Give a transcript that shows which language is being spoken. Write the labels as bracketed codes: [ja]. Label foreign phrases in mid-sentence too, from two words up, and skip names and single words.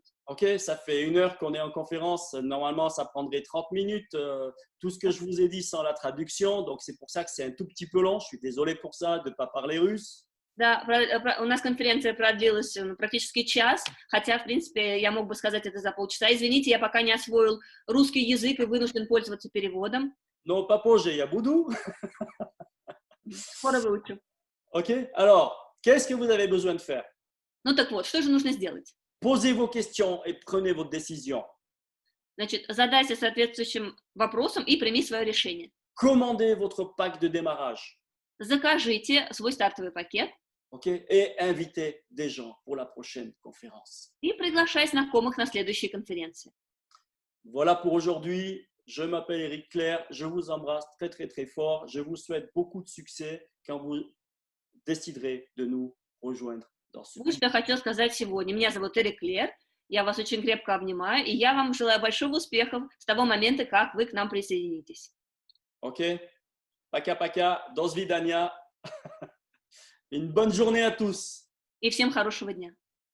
[fr] Ok, ça fait 1 heure qu'on est en conférence. Normalement, ça prendrait 30 minutes. Tout ce que je vous ai dit sans la traduction. Donc, c'est pour ça que c'est un tout petit peu long. Je suis désolé pour ça de ne pas parler russe. [ru] Да, у нас конференция продлилась практически час, хотя, в принципе, я мог бы сказать это за полчаса. Извините, я пока не освоил русский язык и вынужден пользоваться переводом. [fr] Non, pas [ru] позже, я буду. Скоро выучу. [fr] Ok, alors, qu'est-ce que vous avez besoin de faire? [ru] Ну так вот, что же нужно сделать? [fr] Posez vos questions et prenez votre décision. [ru] Значит, задайся соответствующим вопросом и прими свое решение. [fr] Commandez votre pack de démarrage. [ru] Закажите свой стартовый пакет. [fr] Okay, et invitez des gens pour la prochaine conférence. [ru] И приглашай знакомых на следующие конференции. [fr] Voilà pour aujourd'hui. Je m'appelle Eric Clair. Je vous embrasse très, très, très fort. Je vous souhaite beaucoup de succès quand vous déciderez de nous rejoindre dans ce [ru] Вот что я хотела сказать сегодня. Меня зовут Эрик Клер. Я вас очень крепко обнимаю, и я вам желаю больших успехов с того момента, как вы к нам присоединитесь. Ok? Пока-пока. До свидания. [fr] Une bonne journée à tous. [ru] И всем хорошего дня.